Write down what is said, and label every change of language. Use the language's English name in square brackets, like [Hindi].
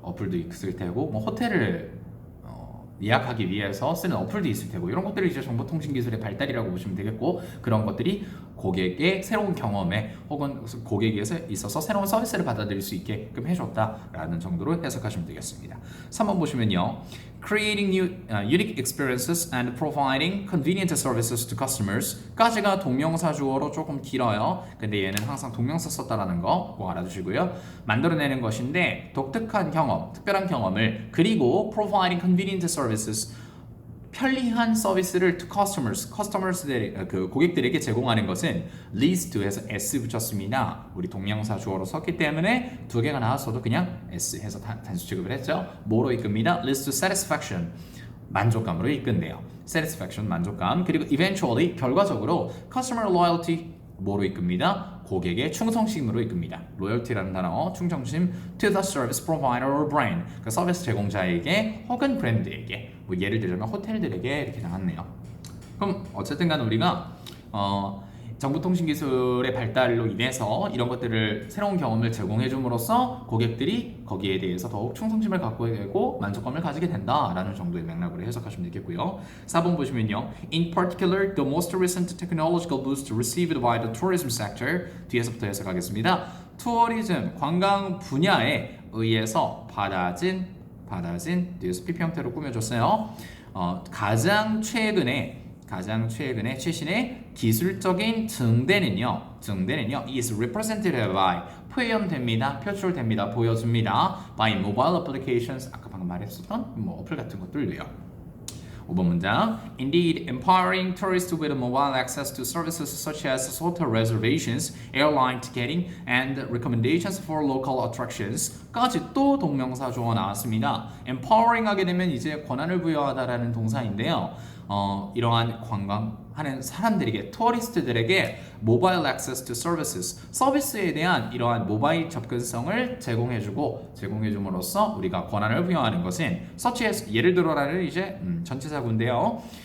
[Korean] 어플도 있을 테고 호텔을 예약하기 위해서 쓰는 어플도 있을 테고 이런 것들이 이제 정보통신 기술의 발달이라고 보시면 되겠고 그런 것들이 고객의 새로운 경험에 혹은 고객에게 있어서 새로운 서비스를 받아들일 수 있게끔 해줬다라는 정도로 해석하시면 되겠습니다. 3번 보시면요. [English] Creating new unique experiences and providing convenient services to customers [Korean] 까지가 동명사 주어로 조금 길어요. 근데 얘는 항상 동명사 썼다라는 거 꼭 알아두시고요. 만들어내는 것인데 독특한 경험, 특별한 경험을 그리고 [English] providing convenient services [Korean] 편리한 서비스를 [English] to customers [Korean] 그 고객들에게 제공하는 것은 leads to에서 s 붙였습니다. 우리 동명사 주어로 썼기 때문에 두 개가 나왔어도 그냥 s 해서 단수 취급을 했죠. 뭐로 이끕니다? [English] leads to satisfaction [Korean] 만족감으로 이끈대요. satisfaction 만족감 그리고 eventually 결과적으로 [English] customer loyalty [Korean] 뭐로 이끕니다? 고객의 충성심으로 이끕니다. loyalty라는 단어 충성심 [English] to the service provider or brand [Korean] 그 서비스 제공자에게 혹은 브랜드에게 예를 들자면 호텔들에게 이렇게 나왔네요. 그럼 어쨌든 간 우리가 정보통신 기술의 발달로 인해서 이런 것들을 새로운 경험을 제공해 줌으로써 고객들이 거기에 대해서 더욱 충성심을 갖고 되고 만족감을 가지게 된다라는 정도의 맥락으로 해석하시면 되겠고요. 4번 보시면요. [English] In particular, the most recent technological boost received by the tourism sector [Korean] 뒤에서부터 해석하겠습니다. 투어리즘, 관광 분야에 의해서 받아진 뒤에서 PP 형태로 꾸며줬어요. 가장 최근에 최신의 기술적인 증대는요 [English] is represented by [Korean] 표출됩니다 보여줍니다 [English] by mobile applications [Korean] 아까 방금 말했었던 어플 같은 것들도요. [English] 5번 문장 Indeed, empowering tourists with mobile access to services such as hotel reservations, airline ticketing, and recommendations for local attractions [Korean] 까지 또 동명사 주어 나왔습니다. empowering 하게 되면 이제 권한을 부여하다라는 동사인데요. 이러한 관광하는 사람들에게 투어리스트들에게 모바일 액세스 투 서비스 서비스에 대한 이러한 모바일 접근성을 제공해줌으로써 우리가 권한을 부여하는 것은 such as 예를 들어라는 이제 전치사구인데요.